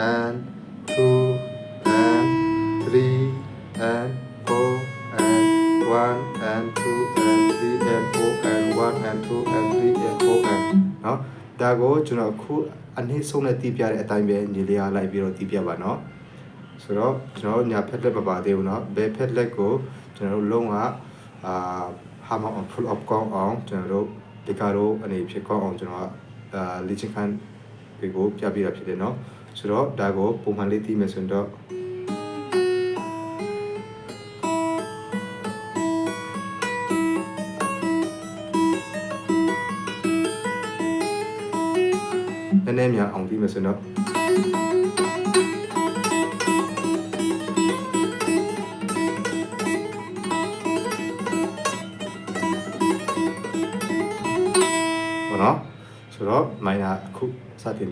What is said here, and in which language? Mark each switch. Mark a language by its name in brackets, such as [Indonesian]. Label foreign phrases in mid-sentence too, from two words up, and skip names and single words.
[English] and 2 and 3 and 4 and 1 and 2 and 3 and 4 and 1 and 2 and 3 and 4 and [Burmese] เนาะဒါကိုကျွန်တော်ခုအနည်းဆုံးနဲ့တီးပြတဲ့အတိုင်းပဲညီလေးအားလိုက်ပြီးတော့တီးပြပါเนาะဆိုတော့ကျွန်တော်ညာဖက်လက်မပါသေးဘူးเนาะဘယ်ဖက်လက်ကိုကျွန်တော်တို့လုံးဝဟာမအောင် [English] full up [Burmese] ကောင်းအောင်ကျွန်တော်တို့ဒီကာရိုအနေဖြစ်ကောင်းအောင်ကျွန်တော်လေ့ကျင့်ခန်းတွေကိုပြပြတာဖြစ်တယ်เนาะဆိုတော့ဒါကိုပုံမှန်လေးတီးမယ်ဆိုတော့ နည်းနည်းများအောင်တီးမယ်ဆိုတော့ဘောနော်ဆိုတော့ minor အခုစတင်